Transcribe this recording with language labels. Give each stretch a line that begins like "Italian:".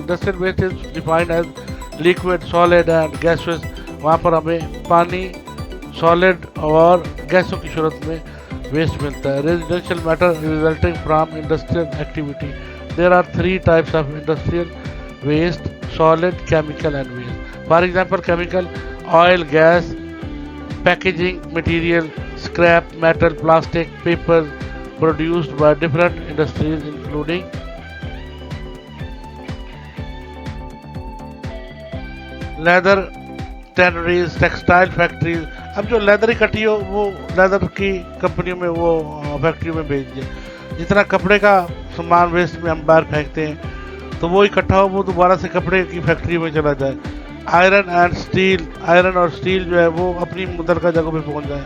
English: Industrial waste is defined as liquid, solid and gases.
Urdu: وہاں پر ہمیں پانی, سالڈ اور گیسوں کی صورت میں ویسٹ ملتا ہے.
English: Residential matter resulting from industrial activity. There are 3 types of industrial waste: solid, chemical and waste. For example, chemical, oil, gas, packaging material, scrap metal, plastic, paper produced by different industries including leather tanneries, textile factories.
Urdu: اب جو leather اکٹھی ہو وہ leather کی کمپنیوں میں, وہ فیکٹریوں میں بھیج دیں. جتنا کپڑے کا سامان ویسٹ میں ہم باہر پھینکتے ہیں تو وہ اکٹھا ہو وہ دوبارہ سے کپڑے کی فیکٹری میں چلا جائے.
English: iron and steel,
Urdu: آئرن اور اسٹیل جو ہے وہ اپنی متعلقہ جگہوں پہ پہنچ جائیں.